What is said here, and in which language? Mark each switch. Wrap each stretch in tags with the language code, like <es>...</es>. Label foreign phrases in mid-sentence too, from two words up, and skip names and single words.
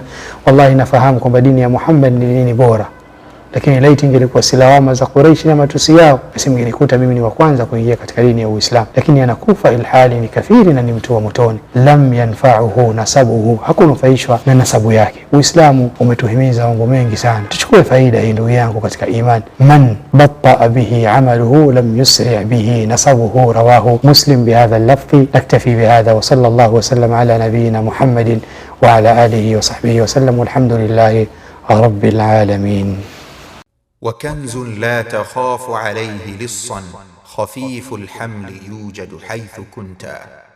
<sw>Wallahi nafahamu kwamba dini ya Muhammad ni dini bora, lakini laiti ingelikuwa silawama za Quraysh na matusi yao, basi mngelikuta mimi ni wa kwanza kuingia katika dini ya Uislamu. Lakini anakufa ilhali ni kafiri na ni mtu wa motoni.</sw> <ar>لم ينفعه نسبه,</ar> <sw>hakunufaishwa na nasabu yake. Uislamu umetuhimiza mambo mengi sana, tuchukue faida hii ndugu yangu katika imani.</sw> <ar>من بطأ به عمله لم يسرع به نسبه رواه مسلم بهذا اللفظ. نكتفي بهذا وصلى الله وسلم على نبينا محمد وعلى آله وصحبه وسلم والحمد لله رب العالمين. وكنز لا تخاف عليه لصا خفيف الحمل يوجد حيث كنت.</ar>